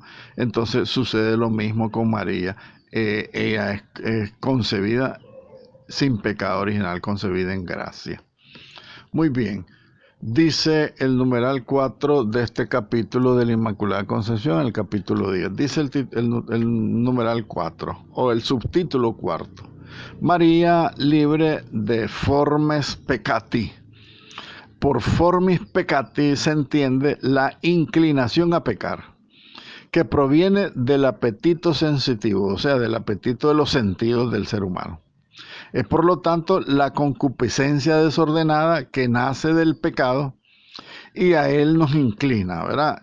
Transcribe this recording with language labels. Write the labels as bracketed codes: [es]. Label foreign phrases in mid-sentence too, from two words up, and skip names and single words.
[es] Entonces sucede lo mismo con María. Ella es concebida sin pecado original, concebida en gracia. Muy bien. Dice el numeral 4 de este capítulo de la Inmaculada Concepción, el capítulo 10. Dice el numeral 4, o el subtítulo 4. María libre de [la] formes peccati. [es] Por [la] formis peccati [es] se entiende la inclinación a pecar, que proviene del apetito sensitivo, o sea, del apetito de los sentidos del ser humano. Es por lo tanto la concupiscencia desordenada que nace del pecado y a él nos inclina, ¿verdad?